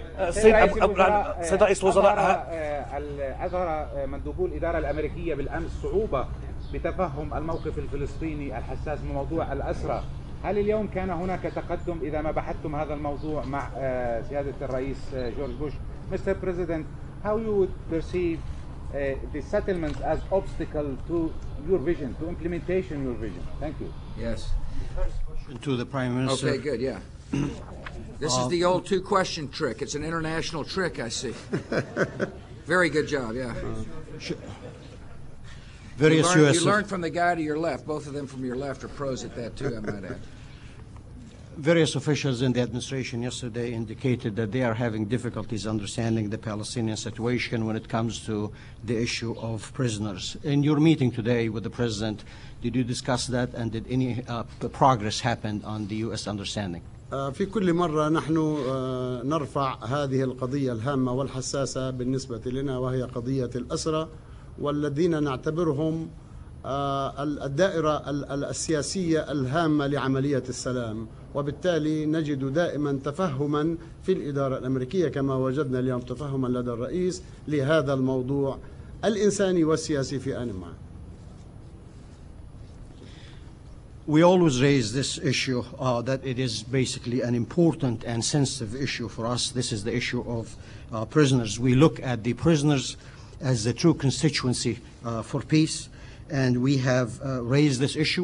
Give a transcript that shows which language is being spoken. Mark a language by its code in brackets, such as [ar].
[ar] سيد رئيس الوزراء أظهر مندوبو الإدارة الأمريكية بالأمس صعوبة بتفهم الموقف الفلسطيني الحساس بموضوع الأسرى. هل اليوم كان هناك تقدم إذا ما بحثتم هذا الموضوع مع سيادة الرئيس جورج بوش؟ Mr. [en] President, how you would perceive the settlements as obstacle to your vision, to implementation your vision? Thank you. Yes. To the Prime Minister. Okay, good, yeah. This is the old two-question trick. It's an international trick, I see. Very good job, yeah. You learned from the guy to your left. Both of them from your left are pros at that, too, I might add. Various officials in the administration yesterday indicated that they are having difficulties understanding the Palestinian situation when it comes to the issue of prisoners. In your meeting today with the President, did you discuss that, and did any progress happen on the U.S. understanding? [ar] في كل مرة نحن نرفع هذه القضية الهامة والحساسة بالنسبة لنا، وهي قضية الأسرى والذين نعتبرهم الدائرة السياسية الهامة لعملية السلام، وبالتالي نجد دائما تفهما في الإدارة الأمريكية كما وجدنا اليوم تفهما لدى الرئيس لهذا الموضوع الإنساني والسياسي في آن معا. [en] We always raise this issue that it is basically an important and sensitive issue for us. This is the issue of prisoners. We look at the prisoners as the true constituency for peace, and we have raised this issue.